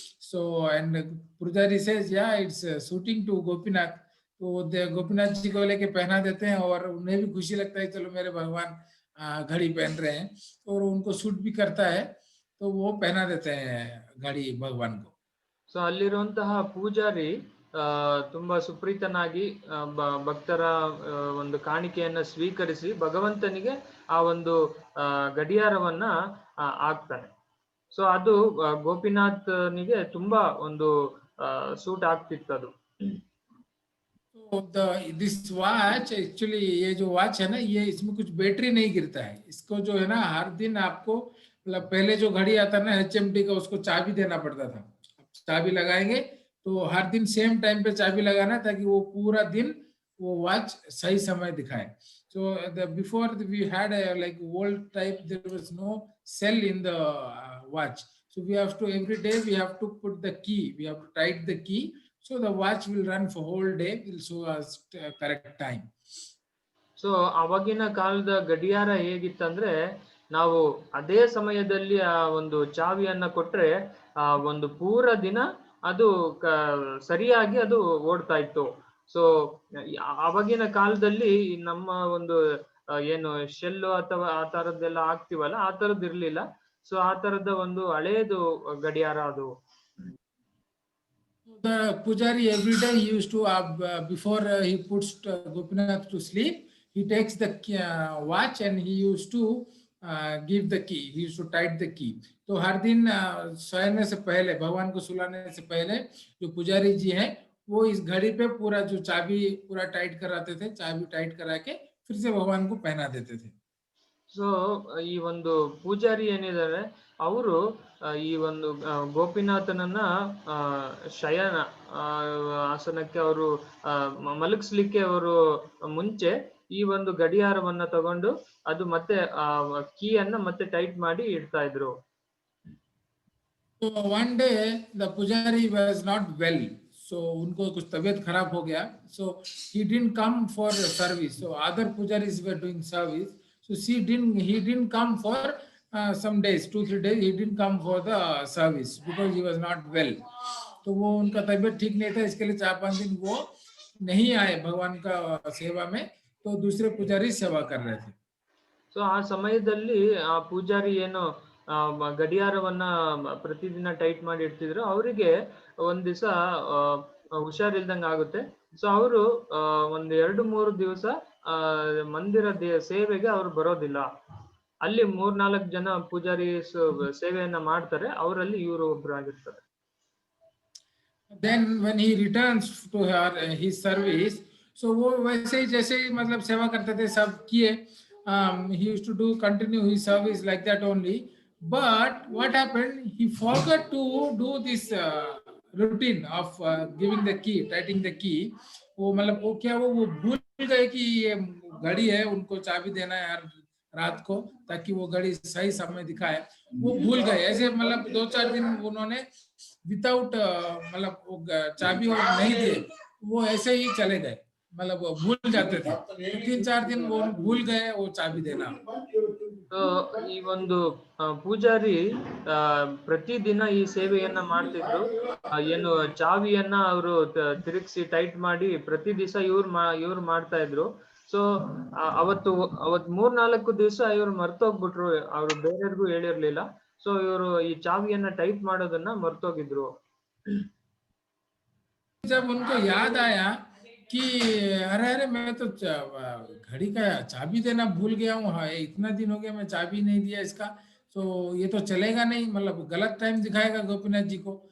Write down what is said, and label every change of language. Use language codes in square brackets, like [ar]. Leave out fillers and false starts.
[en] So and pujari says, yeah, it's suiting to Gopinath. [hi] तो गोपीनाथ जी को लेके पहना देते हैं और उन्हें भी खुशी लगता है, चलो मेरे भगवान घड़ी पहन रहे हैं, और उनको सूट भी करता है, तो वो पहना देते हैं घड़ी भगवान को. [kn] ಸೊ ಅಲ್ಲಿರುವಂತಹ ಪೂಜಾರಿ ತುಂಬಾ ಸುಪ್ರೀತನಾಗಿ ಭಕ್ತರ ಒಂದು ಕಾಣಿಕೆಯನ್ನ ಸ್ವೀಕರಿಸಿ ಭಗವಂತನಿಗೆ ಆ ಒಂದು ಗಡಿಯಾರವನ್ನ ಹಾಕ್ತಾನೆ. ಸೊ ಅದು ಗೋಪಿನಾಥನಿಗೆ ತುಂಬಾ ಒಂದು ಸೂಟ್ ಆಗ್ತಿತ್ತು ಅದು. [en] this watch actually, [hi] ये जो वॉच है ना, ये इसमें कुछ बैटरी नहीं गिरता है. इसको जो है ना हर दिन आपको, मतलब पहले जो घड़ी आता ना HMT का, उसको चाबी देना पड़ता था. चाबी लगाएंगे तो हर दिन सेम टाइम पे चाबी लगाना, ताकि वो पूरा दिन वो वॉच सही समय दिखाए. [en] So before we had a like old type, there was no cell in the watch. So we have to, every day we have to put the key, we have to tight the key. So the watch will run for whole day, will show us correct time. [kn] So ಅವಾಗಿನ ಕಾಲದ ಗಡಿಯಾರ ಹೇಗಿತ್ತಂದ್ರೆ, ನಾವು ಅದೇ ಸಮಯದಲ್ಲಿ ಆ ಒಂದು ಚಾವಿಯನ್ನ ಕೊಟ್ರೆ ಆ ಒಂದು ಪೂರ ದಿನ ಅದು ಸರಿಯಾಗಿ ಅದು ಓಡ್ತಾ ಇತ್ತು. ಸೊ ಅವಾಗಿನ ಕಾಲದಲ್ಲಿ ನಮ್ಮ ಒಂದು ಏನು ಶೆಲ್ಲು ಅಥವಾ ಆ ತರದ್ದೆಲ್ಲ ಆಗ್ತಿವಲ್ಲ, ಆ ತರದ್ದು ಇರ್ಲಿಲ್ಲ. ಸೊ ಆ ತರದ ಒಂದು ಹಳೇದು ಗಡಿಯಾರ ಅದು. [en] The pujari every day he used to before he puts Gopinath to sleep, he takes the watch and he used to give the key, he used to tight the key. [hi] तो हर दिन सोने से पहले, भगवान को सुलाने से पहले, जो पुजारी जी हैं वो इस घड़ी पे पूरा जो चाबी पूरा टाइट कराते थे, चाबी टाइट करा के फिर से भगवान को पहना देते थे. [kn] ಸೊ ಈ ಒಂದು ಪೂಜಾರಿ ಏನಿದ್ದಾರೆ, ಅವರು ಈ ಒಂದು ಗೋಪಿನಾಥನನ್ನ ಶಯನ ಆಸನಕ್ಕೆ ಅವರು ಮಲಗಿಸ್ಲಿಕ್ಕೆ ಅವರು ಮುಂಚೆ ಈ ಒಂದು ಗಡಿಯಾರವನ್ನ ತಗೊಂಡು ಅದು ಮತ್ತೆ ಕೀಯನ್ನ ಮತ್ತೆ ಟೈಟ್ ಮಾಡಿ ಇಡ್ತಾ ಇದ್ರು. [en] So one day the pujari was not well, so [hi] उनको कुछ तबीयत खराब हो गया, [en] so he didn't come for service. So other pujaris were doing service, so he didn't come for some days, 2-3 days, he didn't come for the service because he was not well. [hi] तो वो उनका तबीयत ठीक नहीं था, इसके लिए 4-5 दिन वो नहीं आए भगवान का सेवा में, तो दूसरे पुजारी सेवा कर रहे थे. [kn] ಸೊ ಆ ಸಮಯದಲ್ಲಿ ಆ ಪೂಜಾರಿ ಏನು ಗಡಿಯಾರವನ್ನ ಪ್ರತಿದಿನ ಟೈಟ್ ಮಾಡಿ ಇಡ್ತಿದ್ರು, ಅವರಿಗೆ ಒಂದ್ ದಿವಸ ಹುಷಾರಿಲ್ದಂಗ ಆಗುತ್ತೆ. ಸೊ ಅವರು ಒಂದ್ 2-3 ದಿವಸ ಮಂದಿರ ಸೇವೆಗೆ ಅವ್ರು ಬರೋದಿಲ್ಲ. ಅಲ್ಲಿ 3-4 ಜನ ಪೂಜಾರಿ ಸೇವೆಯನ್ನ ಮಾಡ್ತಾರೆ, ಅವರಲ್ಲಿ ಇವರು ಒಬ್ರು ಆಗಿರ್ತಾರೆ. [en] Then when he returns to his service, so [hi] वो वैसे ही जैसे ही मतलब सेवा करते थे सब किए, [en] he used to do continue his service like that only. But what happened, he forgot to do this routine of giving the key, tightening the key. [hi] वो मतलब वो क्या वो भूल गए कि ये घड़ी है, उनको चाबी देना है यार रात को, ताकि वो घड़ी सही समय दिखाए. वो भूल गए. ऐसे मतलब 2-4 दिन उन्होंने विदाउट मतलब वो चाबी और नहीं दिए, वो ऐसे ही चले गए, मतलब वो भूल जाते थे. 3-4 दिन वो भूल गए वो चाबी देना. [kn] ಈ ಒಂದು ಪೂಜಾರಿ ಪ್ರತಿದಿನ ಈ ಸೇವೆಯನ್ನ ಮಾಡ್ತಿದ್ರು. ಏನು ಚಾವಿಯನ್ನ ಅವರು ತಿರುಗಿಸಿ ಟೈಟ್ ಮಾಡಿ ಪ್ರತಿ ದಿವಸ ಇವ್ರು ಮಾಡ್ತಾ ಇದ್ರು. ಸೊ ಅವತ್ 3-4 ದಿವಸ ಇವ್ರು ಮರ್ತೋಗ್ಬಿಟ್ರು, ಅವ್ರು ಬೇರೆಯವ್ರಿಗೂ ಹೇಳಿರ್ಲಿಲ್ಲ. ಸೊ ಇವರು ಈ ಚಾವಿಯನ್ನ ಟೈಟ್ ಮಾಡೋದನ್ನ ಮರ್ತೋಗಿದ್ರು. [hi] जब उनको याद आया कि अरे मैं तो घड़ी का चाबी देना भूल गया हूँ, हाँ इतना दिन हो गया मैं चाबी नहीं दिया इसका, तो ये तो चलेगा नहीं, मतलब गलत टाइम दिखाएगा गोपीनाथ जी को.